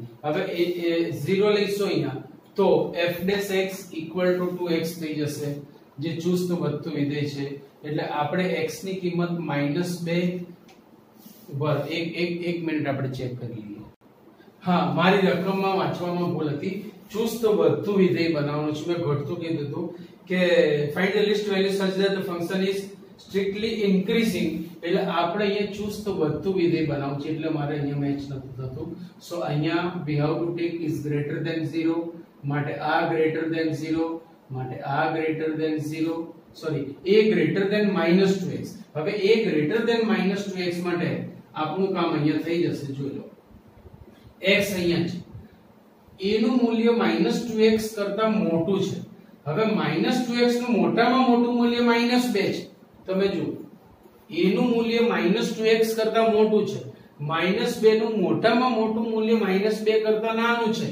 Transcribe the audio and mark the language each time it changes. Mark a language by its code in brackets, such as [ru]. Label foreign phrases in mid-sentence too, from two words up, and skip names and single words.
[gu] હવે 0 લઈશું અહીંયા તો f' = 2x થઈ જશે જે ચુસ્ત વધતું વિધેય છે. એટલે આપણે x ની કિંમત -2 એક મિનિટ આપણે ચેક કરી લઈએ. હા, મારી રકમમાં વાંચવામાં ભૂલ હતી. ચુસ્ત વધતું વિધેય બનાવવાનું છે, મેં ઘટતું કીધું હતું કે [en] find the least value such that the function is strictly increasing. [gu] એટલે આપણે અહીંયા ચુસ્ત વધતું વિધેય બનાવવું છે એટલે મારે અહીંયા મેચ નથી થતું. [en] સો અહીંયા we have to take is greater than 0 [gu] માટે આ [en] greater than 0 [gu] માટે આ [en] greater than 0, સોરી a greater than -2x. [gu] હવે [en] a greater than -2x [gu] માટે આપણું કામ અહીંયા થઈ જશે. જોઈ લો x અહીંયા છે, a નું મૂલ્ય -2x કરતા મોટું છે. હવે -2x નું મોટામાં મોટું મૂલ્ય -2 છે. તમે જુઓ a નું મૂલ્ય -2x કરતા મોટું છે, -2 નું મોટામાં મોટું મૂલ્ય -2 કરતા નાનું છે.